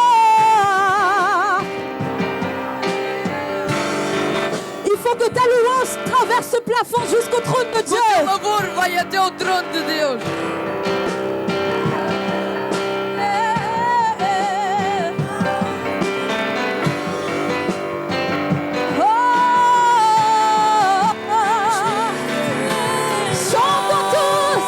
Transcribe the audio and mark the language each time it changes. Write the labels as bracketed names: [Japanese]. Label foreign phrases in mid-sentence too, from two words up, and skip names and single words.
[French] Que ta louange traverse ce plafond jusqu'au trône de [Portuguese] O [French] Dieu. [Portuguese] teu louvor vai até o trono de Deus. [French] Chantons tous.